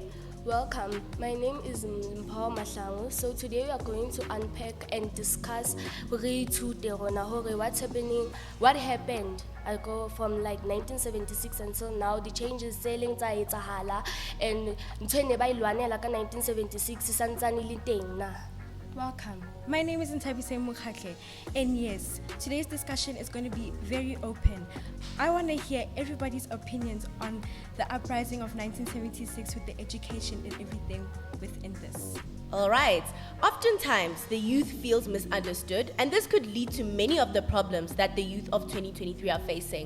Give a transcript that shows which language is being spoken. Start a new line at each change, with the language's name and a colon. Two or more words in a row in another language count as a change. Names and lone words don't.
English: Welcome. My name is Mpho Mahlangu. So today we are going to unpack and discuss what's happening, what happened. I go from like 1976 until now. The changes sailing hala and 1976
Southern Sotho: santsane le teng na.
English: Welcome. My name is Ntabise Mukhatle, and yes, today's discussion is going to be very open. I want to hear everybody's opinions on the uprising of 1976 with the education and everything within this. All right. Oftentimes, the youth feels misunderstood, and this could lead to many of the problems that the youth of 2023 are facing.